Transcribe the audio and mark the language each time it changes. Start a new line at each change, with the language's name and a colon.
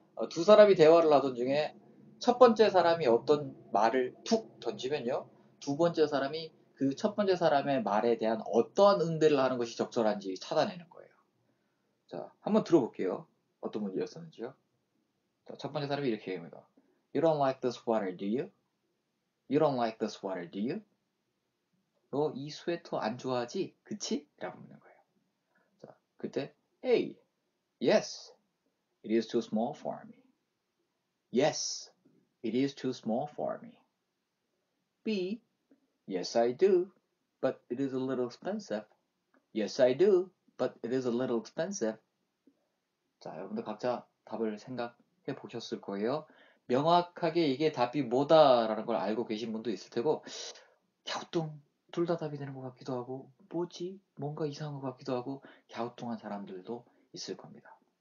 Korean: 두 사람이 대화를 하던 중에 첫 번째 사람이 어떤 말을 툭 던지면요. 두 번째 사람이 그 첫 번째 사람의 말에 대한 어떠한 응대를 하는 것이 적절한지 찾아내는 거예요. 자, 한번 들어볼게요. 어떤 문제였었는지요. 자, 첫 번째 사람이 이렇게 얘기합니다.
English: You don't like this sweater, do you? You don't like this sweater, do you?
Korean: 너 이 스웨터 안 좋아하지? 그치? 라고 묻는 거예요. 자, 그때 A.
English: Yes, it is too small for me. Yes, it is too small for me. B. Yes, I do, but it is a little expensive. Yes, I do, but it is a little expensive.
Korean: 자, 여러분들 각자 답을 생각해 보셨을 거예요. 명확하게 이게 답이 뭐다라는 걸 알고 계신 분도 있을 테고, 갸우뚱, 둘 다 답이 되는 것 같기도 하고, 뭐지? 뭔가 이상한 것 같기도 하고, 갸우뚱한 사람들도 있을 겁니다.